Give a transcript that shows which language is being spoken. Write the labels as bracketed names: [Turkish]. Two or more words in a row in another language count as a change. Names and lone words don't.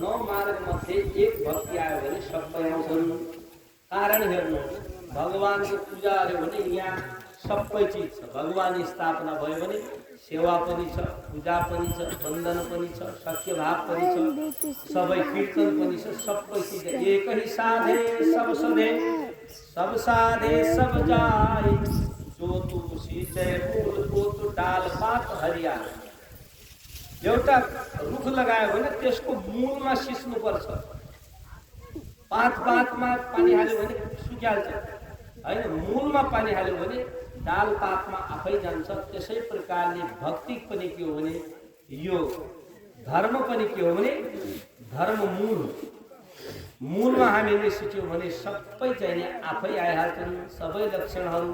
[Nepali] 9 मार्ग मध्ये एक भक्ति आयो भने सबै आउँछन्। कारण हेर्नु, भगवानको पूजा गर्यो भने यहाँ सबै चिज छ। भगवान स्थापना भयो भने सेवा पनि छ, पूजा पनि छ, वन्दन पनि छ, सत्य भाव पनि छ, सबै कीर्तन पनि छ, सबै चिज [Hindi] एक ही साधे सब सधे, सब साधे सब जाए, जो तुलसी जय फूल तो डाल पात हरियाली। [Nepali] एउटा रुख लगायो भने त्यसको मूलमा सिस्नु पर्छ। पातमा पानी हाल्यो भने सुकिहाल्छ हैन, मूलमा पानी हाल्यो भने डाल पातमा आफै जान्छ। त्यसै प्रकारले भक्ति पनि के हो भने यो धर्म पनि के हो भने धर्म मूलमा हामीले सिक्यौँ भने सबै चाहिने आफै आइहाल्छन् सबै लक्षणहरू।